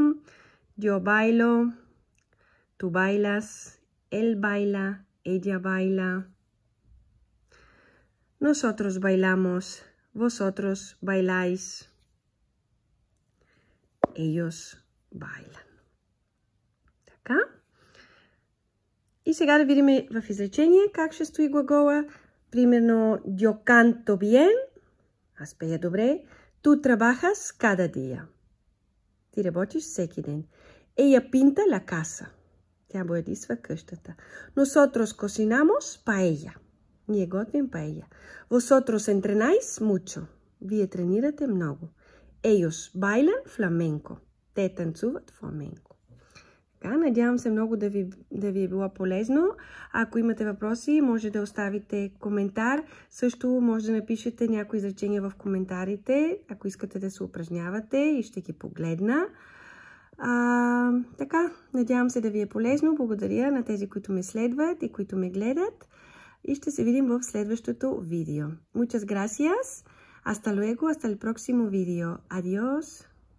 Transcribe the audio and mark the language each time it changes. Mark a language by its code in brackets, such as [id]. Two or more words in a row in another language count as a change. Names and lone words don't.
[es] Yo bailo, tú bailas, él baila, ella baila. Nosotros bailamos, vosotros bailáis, ellos bailan. [bg] Така. И сега да видим в изречение как ще стои глагола. Примерно, [es] yo canto bien. [bg] Аз пея добре. [es] Tú trabajas cada día. [bg] Ти работиш всеки ден. [es] Ella pinta la casa. [bg] Тя боядисва къщата. [es] Nosotros cocinamos paella. [bg] Ние готвим paella. [es] Vosotros entrenáis mucho. [bg] Вие тренирате много. [es] Ellos bailan flamenco. [bg] Те танцуват фламенко. Така, надявам се много да ви е било полезно. Ако имате въпроси, може да оставите коментар. Също може да напишете някои изречения в коментарите, ако искате да се упражнявате и ще ги погледна. Така, надявам се да ви е полезно. Благодаря на тези, които ме следват и които ме гледат. И ще се видим в следващото видео. [es] Muchas gracias. Hasta luego, hasta el próximo video. Adiós.